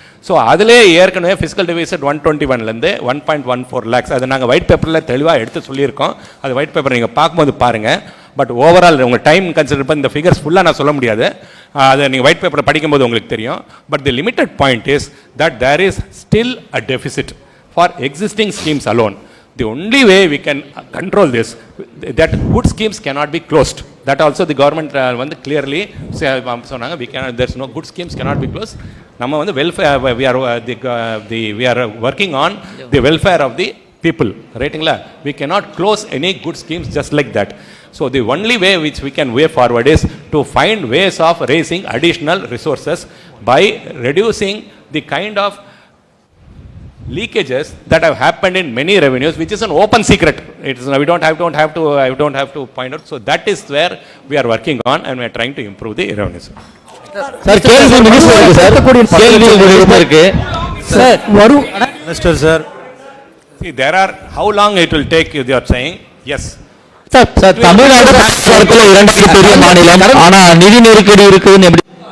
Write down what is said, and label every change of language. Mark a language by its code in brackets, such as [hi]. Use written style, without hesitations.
[ta] So அதிலே ஏற்கனவே fiscal deficit 121லேருந்து 1.14 lakhs அது நாங்கள் ஒயிட் பேப்பரில் தெளிவாக எடுத்து சொல்லியிருக்கோம். அது ஒயிட் பேப்பர் நீங்கள் பார்க்கும்போது பாருங்கள். பட் ஓவரால் உங்கள் டைம் கன்சிடர் பண்ணி இந்த ஃபிகர்ஸ் ஃபுல்லாக நான் சொல்ல முடியாது. அதை நீங்கள் ஒயிட் பேப்பரை படிக்கும்போது உங்களுக்கு தெரியும். [en] But the limited point is that there is still a deficit for existing schemes alone. The only way we can control this, that good schemes cannot be closed. That also the government வந்து clearly சொன்னாங்க, we cannot, there's no good schemes cannot be closed. நம்ம வந்து welfare, we are working on the welfare of the people, ரைட்டுங்களா? We cannot close any good schemes just like that. So the only way which we can way forward is to find ways of raising additional resources by reducing the kind of leakages that have happened in many revenues, which is an open secret. It is, I don't have to point out. So that is where we are working on, and we are trying to improve the revenues. [ta] Sir கேள்வி மினிஸ்டருக்கு sir கேள்வி உங்களுக்கு இருக்கு sir [en] Mr. Sir, see there are, how long it will take, you are saying? Yes. [ta] Sir Tamil Nadu காலத்துல இரண்டாவது பெரிய மாநிலம், ஆனா நிதி நெருக்கடி இருக்குன்னு எப்படி